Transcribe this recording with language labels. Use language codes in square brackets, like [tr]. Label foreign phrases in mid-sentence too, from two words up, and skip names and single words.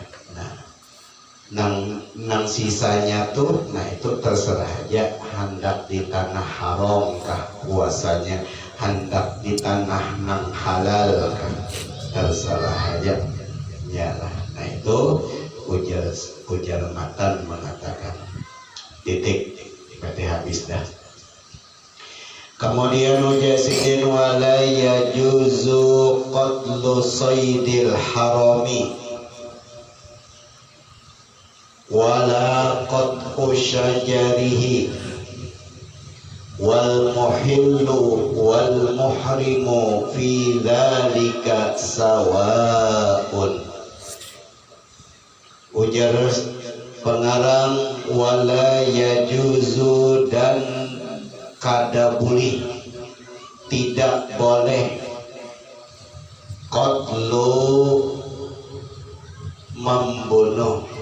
[bjn] Nah, nang sisanya tuh, nah itu terserah aja, hendak di tanah haram kah puasanya, hendak di tanah nang halal kah, terserah aja. Yalah. Nah itu ujar matan mengatakan titik, berarti habis dah. [ar] Kemudian ujasidin ولا يجوز قتل صيد الحرم ولا قطع شجره والمحل والمحرم في ذلك سواء. [bjn] Ujar pengarang [ar] ولا يجوز, [bjn] dan kada boleh, tidak boleh, qatlu membunuh.